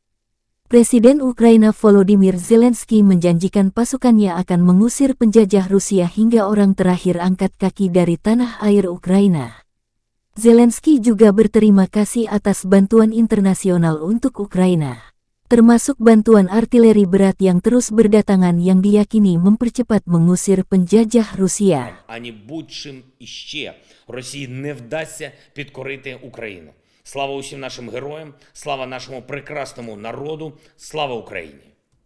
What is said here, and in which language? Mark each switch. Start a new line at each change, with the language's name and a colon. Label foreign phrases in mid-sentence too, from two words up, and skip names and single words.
Indonesian: Presiden Ukraina Volodymyr Zelensky menjanjikan pasukannya akan mengusir penjajah Rusia hingga orang terakhir angkat kaki dari tanah air Ukraina. Zelensky juga berterima kasih atas bantuan internasional untuk Ukraina, termasuk bantuan artileri berat yang terus berdatangan yang diyakini mempercepat mengusir penjajah Rusia.
Ukrainian: Ані будь-чим іще Росії не вдасться підкорити Україну. Слава усім нашим героям, слава нашому прекрасному народу, слава Україні!